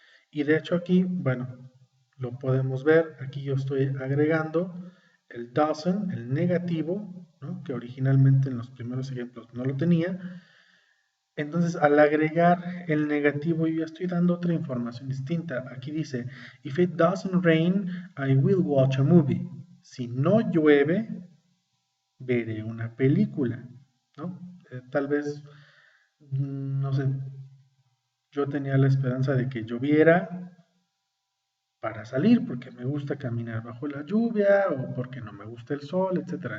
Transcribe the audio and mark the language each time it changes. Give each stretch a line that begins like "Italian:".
Spanish: Y de hecho aquí, bueno, lo podemos ver, aquí yo estoy agregando el doesn't, el negativo, ¿no? Que originalmente en los primeros ejemplos no lo tenía. Entonces, al agregar el negativo, yo ya estoy dando otra información distinta. Aquí dice,
English: if it doesn't rain, I will watch a movie.
Spanish: Si no llueve, veré una película, ¿no? Tal vez, no sé, yo tenía la esperanza de que lloviera para salir, porque me gusta caminar bajo la lluvia o porque no me gusta el sol, etcétera.